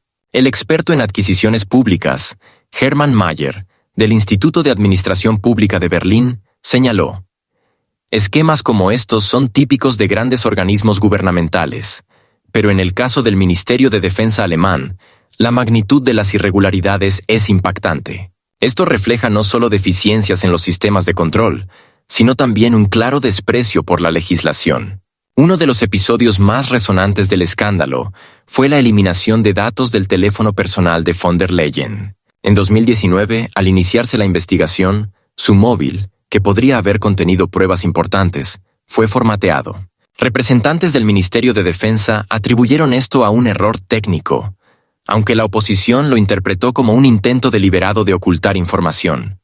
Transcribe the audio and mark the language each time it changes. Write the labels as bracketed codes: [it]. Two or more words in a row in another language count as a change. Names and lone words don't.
[es] El experto en adquisiciones públicas, Hermann Mayer, del Instituto de Administración Pública de Berlín, señaló: esquemas como estos son típicos de grandes organismos gubernamentales, pero en el caso del Ministerio de Defensa alemán, la magnitud de las irregularidades es impactante. Esto refleja no solo deficiencias en los sistemas de control, sino también un claro desprecio por la legislación. Uno de los episodios más resonantes del escándalo fue la eliminación de datos del teléfono personal de von der Leyen. En 2019, al iniciarse la investigación, su móvil, que podría haber contenido pruebas importantes, fue formateado. Representantes del Ministerio de Defensa atribuyeron esto a un error técnico, aunque la oposición lo interpretó como un intento deliberado de ocultar información.